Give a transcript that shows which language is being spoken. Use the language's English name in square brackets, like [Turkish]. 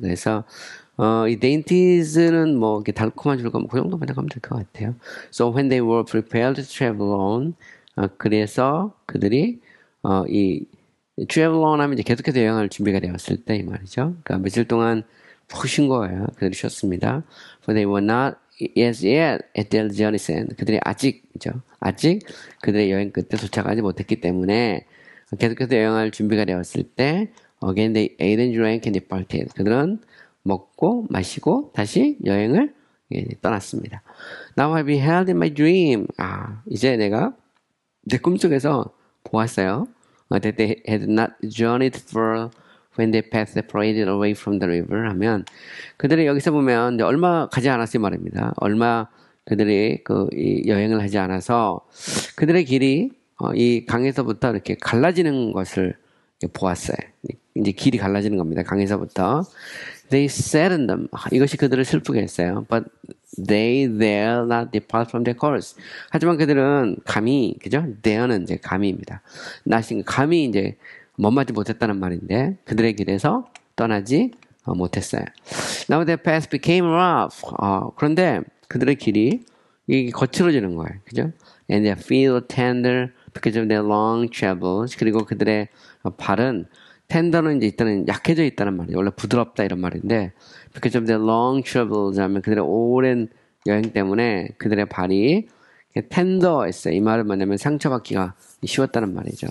[Korean] 그래서, 이 dainties는 뭐, 이렇게 달콤한 즐거움, 그 정도 번역하면 될 것 같아요. [English] So when they were prepared to travel on, [Korean] 그래서 그들이, 이 travel on 하면 이제 계속해서 여행할 준비가 되었을 때 이 말이죠. 그러니까 며칠 동안 푹 쉰 거예요. 그들이 쉬었습니다. [English] For they were not as yet at their journey's end. [Korean] 그들이 아직 그들의 여행 끝에 도착하지 못했기 때문에 계속해서 여행할 준비가 되었을 때 [English] again they ate and drank and departed. [Korean] 그들은 먹고 마시고 다시 여행을 떠났습니다. [English] Now I beheld in my dream. [Korean] 이제 내가 내 꿈속에서 보았어요. [English] That they had not journeyed far when they passed separated away from the river [Korean] 하면 그들이 여기서 보면 이제 얼마 가지 않았을 말입니다. 얼마 그들이 이 여행을 하지 않아서 그들의 길이 이 강에서부터 이렇게 갈라지는 것을 보았어요. 이제 길이 갈라지는 겁니다. 강에서부터. [English] They sat in them. [Korean] 이것이 그들을 슬프게 했어요. [English] But they dare not depart from their course. [Korean] 하지만 그들은 감히, 그죠? dare는 이제 감히입니다. 감히 이제 머무르지 못했다는 말인데 그들의 길에서 떠나지 못했어요. [English] Now their path became rough. [Korean] 그런데 그들의 길이 거칠어지는 거예요. 그죠? [English] And their feet were tender because of their long travels. [Korean] 그리고 그들의 발은 tender는 이제 일단은 약해져 있다는 말이에요. 원래 부드럽다 이런 말인데 [English] because of their long travels [Korean] 하면 그들의 오랜 여행 때문에 그들의 발이 tender했어요. 이 말은 뭐냐면 상처받기가 쉬웠다는 말이죠.